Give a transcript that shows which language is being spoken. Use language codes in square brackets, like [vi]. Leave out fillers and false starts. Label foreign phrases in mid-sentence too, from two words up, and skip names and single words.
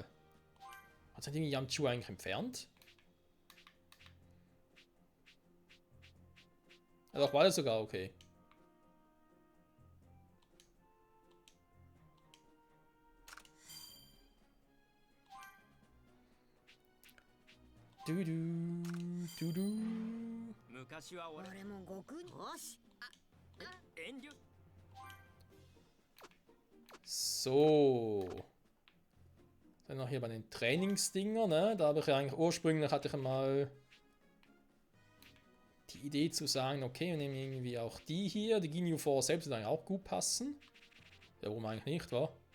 [de] Hat sich irgendwie Yamchu eigentlich entfernt? Ja, doch, war das sogar okay. Du. [ja] 昔は俺俺も悟空によし遠慮 [de] So. Dann noch hier bei den Trainingsdinger, ne? Da habe ich ja eigentlich ursprünglich hatte ich mal die Idee zu sagen, okay, wir nehmen irgendwie auch die hier. Die Ginyu 4 selbst wird eigentlich auch gut passen. Ja, warum eigentlich nicht, wa?